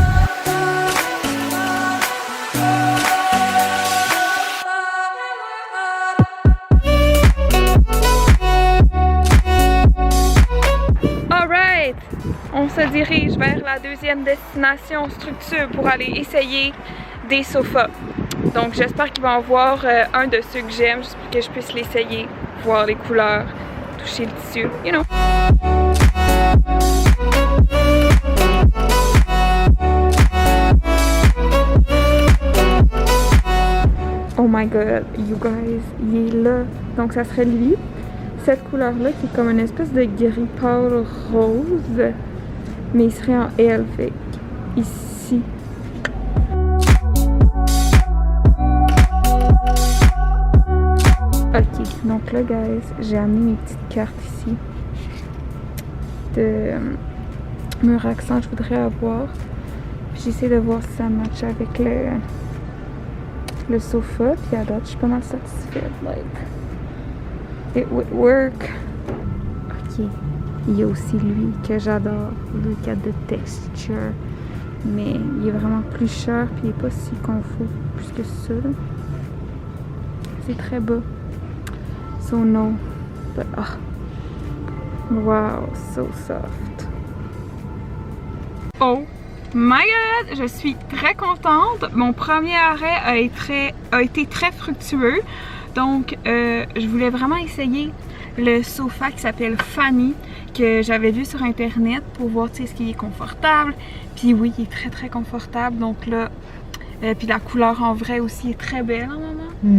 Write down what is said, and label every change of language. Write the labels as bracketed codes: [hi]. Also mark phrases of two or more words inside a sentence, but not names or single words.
[en] Alright! [fr] On se dirige vers la deuxième destination structure pour aller essayer des sofas. Donc j'espère qu'il va y en avoir un de ceux que j'aime, juste pour que je puisse l'essayer, voir les couleurs, toucher le tissu, [en] you know. Oh my god, you guys, [fr] il est là. Donc ça serait lui. Cette couleur-là qui est comme une espèce de gris pâle rose, mais il serait en L, fait ici. Ok, donc là, guys, j'ai amené mes petites cartes ici de mur accent que je voudrais avoir. J'essaie de voir si ça match avec le sofa, puis à date, je suis pas mal satisfaite. [en] Like, it would work. [fr] Ok, il y a aussi lui que j'adore, le cas de texture, mais il est vraiment plus cher, puis il est pas si confort plus que ça. C'est très bas. [en] So no, but oh, wow, so soft. Oh my god, [fr] je suis très contente. Mon premier arrêt a été très fructueux. Donc, je voulais vraiment essayer le sofa qui s'appelle Fanny, que j'avais vu sur internet pour voir ce qui est confortable. Puis oui, il est très très confortable. Donc là, puis la couleur en vrai aussi est très belle en moment.